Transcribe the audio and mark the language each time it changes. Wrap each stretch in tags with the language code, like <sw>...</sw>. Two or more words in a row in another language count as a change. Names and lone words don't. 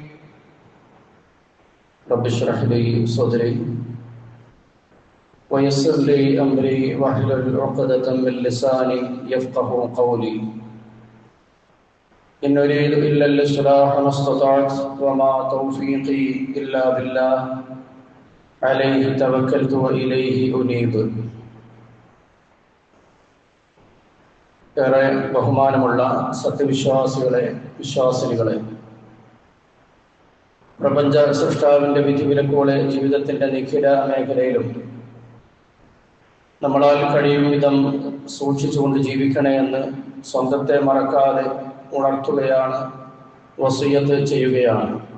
<ar>رب اشرح لي صدري ويسر لي أمري واحلل عقدة من لساني يفقه قولي إن أريد إلا الإصلاح ما استطعت وما توفيقي إلا بالله عليه توكلت وإليه أنيب.</ar> <ml>ഏറെ ബഹുമാനമുള്ള വിശ്വാസികളെ പ്രപഞ്ച സൃഷ്ടാവിന്റെ വിധിവിലക്കുകളെ ജീവിതത്തിന്റെ നിഖില മേഖലയിലും നമ്മളാൽ കഴിയും വിധം സൂക്ഷിച്ചുകൊണ്ട് ജീവിക്കണേ എന്ന് സ്വന്തത്തെ മറക്കാതെ ഉണർത്തുകയാണ്, വസിയ്യത്ത് ചെയ്യുകയാണ്.</ml>